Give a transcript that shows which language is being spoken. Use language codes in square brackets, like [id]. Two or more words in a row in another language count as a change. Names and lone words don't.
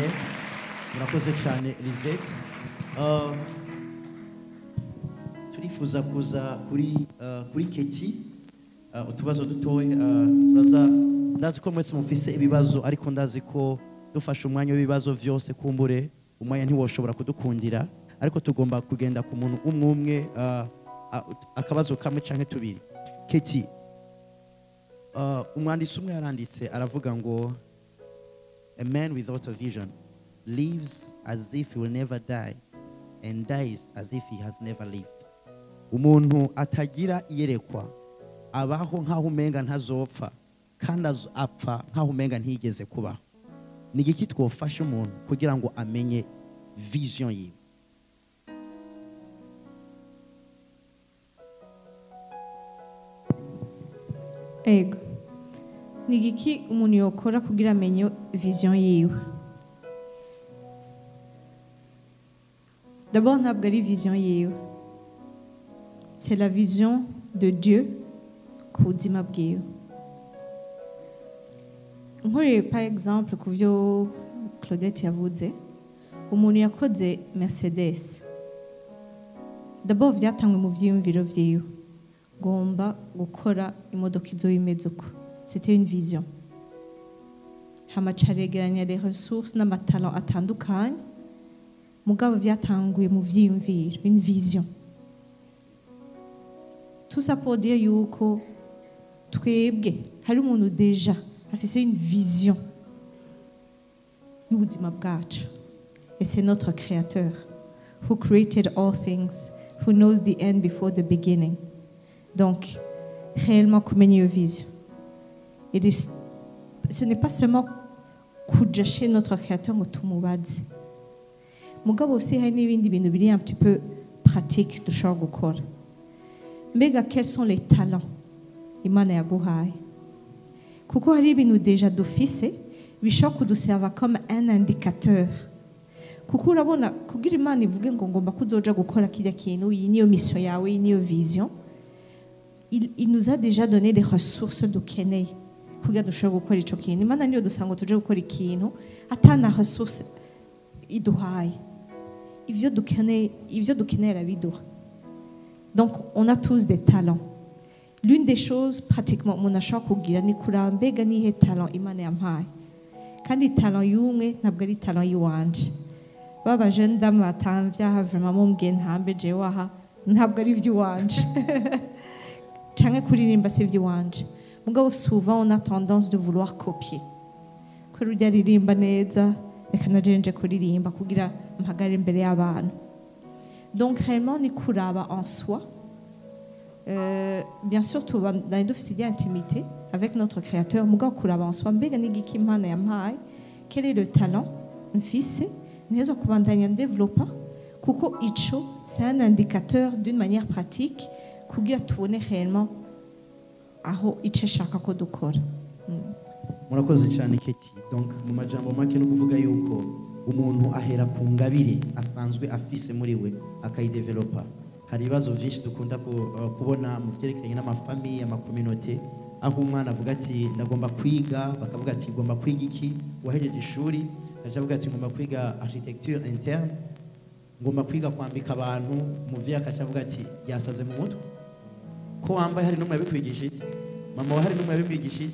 [rn] Murakoze cyane Lisette. Turifuza kuza kuri Keti utubazo dutoye ndazi ko mwese mufise ibibazo ariko ndazi ko dufashe umwanya w'ibibazo vyose kumbure umwanya ntiwoshobora kudukundira ariko tugomba kugenda ku muntu umwe akabazo kamwe canke tubiri. Keti, umwanditsi umwe yaranditse aravuga ngo [en] a man without a vision lives as if he will never die and dies as if he has never lived. [rn] Umuntu atagira iyerekwa abaho nkaho umenga ntazopfa kandi apfa nkaho umenga ntigeze kubaho. Ni iki twofasha umuntu kugira ngo amenye vision yiwe? Ego. Ni iki umuntu yokora kugira amenye vision yiwe? D'abord ntabwo ari vision yiwe. [fr] c'est la vision de Dieu [rn] ku buzima bwiwe. Nk'uri [fr] par exemple [rn] ku byo Claudette yavuze, umuntu yakoze Mercedes, d'abord vyatangwe mu vyiyumviro vyiwe, ngomba gukora imodoka izo imeze uko. [fr] C'était une vision. [rn] Hama caregeranya [fr] les ressources [rn] n'amatalent atandukanye, mugabo vyatanguye mu vyiyumviro, [fr] une vision. Tout ça pour dire [rn] yuko twebwe hari umuntu deja afise [fr] une vision [rn] y'ubuzima bwacu, [fr] et c'est notre créateur [en] who created all things, who knows the end before the beginning. [fr] Donc réellement [rn] kumenya iyo vision, [fr] ce n'est pas seulement [rn] kuja [fr] chez notre créateur [rn] ngo tumubaze, mugabo aussi hari n'ibindi bintu biri [fr] un petit peu pratique [rn] dushobora gukora. [fr] Mbega quels sont les talents [rn] Imana yaguhaye? Kuko hari ibintu deja dufise bishobora kuduserva [fr] comme un indicateur. [rn] Kuko urabona kugira Imana ivuge ngo ngomba kuzoja gukora kirya kintu, iyi niyo mission yawe, iyi niyo vision, [fr] il nous a déjà donné les ressources [rn] dukeneye kugira dushobora gukora ico kintu. Imana niyo dusanga tuje gukora ikintu atana ressources iduhaye, ivyo dukeneye arabiduha. [fr] Donc on a tous des talents. L'une des choses pratiquement [rn] mon ashaka kugira ni kuraba mbega nihe talent Imana yampaye, kandi talent y'umwe ntabwo ari talent yiwanje. Baba [fr] jeune dame [rn] batamvya vraiment mumbwiye ntambe jewe aha ntabwo ari ivy'iwanje canke kuririmba si ivy'iwanje, mugabo [fr] souvent on a tendance de vouloir copier. [rn] Kuri urya ririmba neza reka naje nje kuririmba kugira mpagare imbere y'abantu. [fr] Donc réellement [rn] ni kuraba [fr] en soi. Bien sûr tuba dans dufise intimité avec notre créateur, [rn] mugabo kuraba en soi mbega n'igiki Imana yampaye, [fr] quel est le talent [rn] mfise neza kubandanya développer, kuko ico [fr] c'est un indicateur d'une manière pratique [rn] kugira tubone réellement aho ico shaka ko dukora. Murakoze cyane Keti. Donc mu majambo make no kuvuga yuko umuntu ahera ku ngabire asanzwe afise muri we akayidevelopa. Hari ibibazo byinshi dukunda kubona mu byerekeranye n'amafamiye, amakominote, aho umwana avuga ati ndagomba kwiga, bakavuga ati ngomba kwiga iki, wahejeje ishuri avuga ati ngomba kwiga [fr] architecture interne, [rn] ngomba kwiga kwambika abantu, umuvyeyi akavuga ati yasaze mu mutwe ko wambaye hari n'umwe yabikwigishije, mama wa hari n'umwe yabikwigishije.